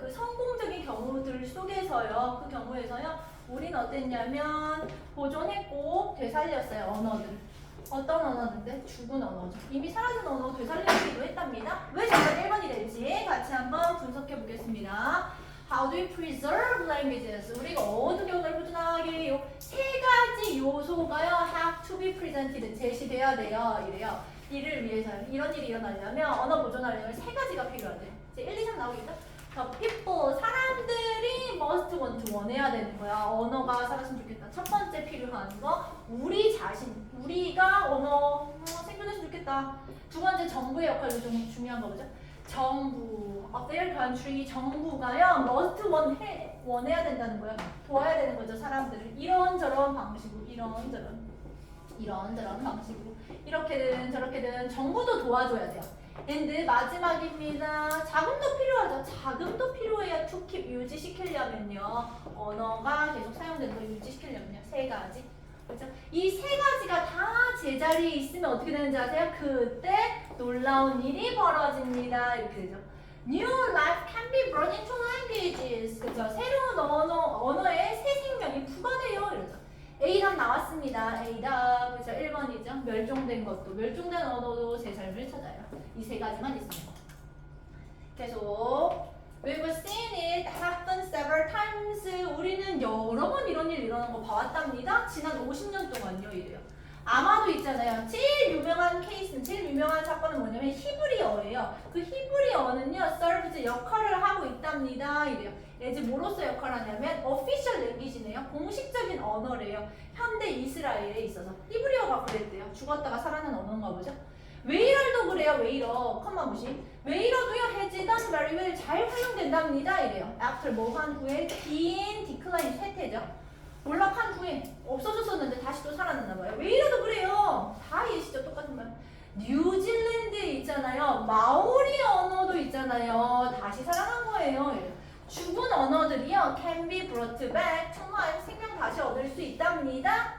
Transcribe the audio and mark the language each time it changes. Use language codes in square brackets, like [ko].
[ko] 그 성공적인 경우들 속에서요, 그 경우에서요, 우리는 어땠냐면 보존했고 되살렸어요. 언어들. 어떤 언어인데? 죽은 언어죠. 이미 사라진 언어 되살리기도 했답니다. 왜 정답 1번이 될지 같이 한번 분석해 보겠습니다. [en] How do we preserve languages? [ko] 우리가 어떻게 언어를 보존하게 해요? 세 가지 요소가요, [en] have to be presented, [ko] 제시돼야 돼요. 이래요. 이를 위해서요. 이런 일이 일어나려면, 언어 보존하려면 세 가지가 필요하대요. 이제 1, 2, 3 나오겠죠? people, 사람들이 [en] must want to [ko] 원해야 되는 거야. 언어가 살았으면 좋겠다. 첫 번째 필요한 거, 우리 자신, 우리가 언어 생존했으면 좋겠다. 두 번째, 정부의 역할도 좀 중요한 거죠. 정부, [en] of their country, [ko] 정부가요, must want, 원해야 된다는 거야. 도와야 되는 거죠, 사람들을. 이런저런 방식으로, 이런저런 방식으로. 이렇게든 저렇게든 정부도 도와줘야 돼요. and 마지막입니다. 자금도 필요하죠. 자금도 필요해요. [en] to keep, [ko] 유지시키려면요. 언어가 계속 사용되는 걸 유지시키려면요. 세 가지. 그렇죠? 이 세 가지가 다 제자리에 있으면 어떻게 되는지 아세요? 그때 놀라운 일이 벌어집니다. 이렇게 되죠. [en] New life can be brought into languages. [ko] 그죠? 새로운 언어에 새 생명이 부과돼요. 이러죠. A답 나왔습니다. A답. 그죠? 1번이죠. 멸종된 것도, 멸종된 언어도 제 삶을 찾아요. 이 세 가지만 있습니다. 계속. [en] We've seen it happen several times. [ko] 우리는 여러 번 이런 일 일어나는 거 봐왔답니다. 지난 50년 동안요. 이래요. 아마도 있잖아요. 제일 유명한 케이스는, 제일 유명한 사건은 뭐냐면 히브리어예요. 그 히브리어는요, serves 역할을 하고 있답니다. 이래요. 이제 뭐로서 역할을 하냐면 official language네요. 공식적인 언어래요. 현대 이스라엘에 있어서. 히브리어가 그랬대요. 죽었다가 살아난 언어인가 보죠. 웨이럴도 그래요. 웨이러, 컴마 무시. 웨이러도요, [en] has done very well, [ko] 잘 활용된답니다. 이래요. after 뭐 한 후에 in decline, 쇠퇴죠. 몰락한 후에 없어졌었는데 다시 또 살아났나 봐요. 웨이러도 그래요. 다 이해시죠? 똑같은 말. 뉴질랜드에 있잖아요. 마오리 언어도 있잖아요. 다시 살아난 거예요. 이래요. 죽은 언어들이요, [en] can be brought back to life, [ko] 생명 다시 얻을 수 있답니다.